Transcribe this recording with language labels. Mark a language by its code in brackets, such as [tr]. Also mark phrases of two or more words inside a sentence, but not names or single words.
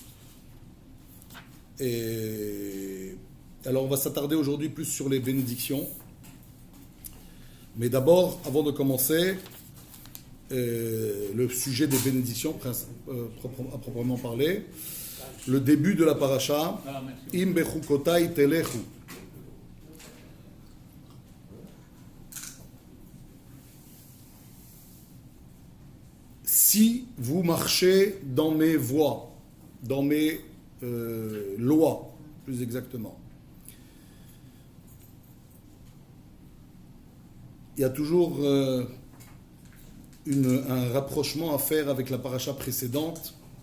[fr] Et alors on va s'attarder aujourd'hui plus sur les bénédictions. Mais d'abord, avant de commencer, le sujet des bénédictions à proprement parler, le début de la paracha, [he] אם בחקתי תלכו. [fr] Si vous marchez dans mes voies, dans mes lois, plus exactement. Il y a toujours un rapprochement à faire avec la paracha précédente.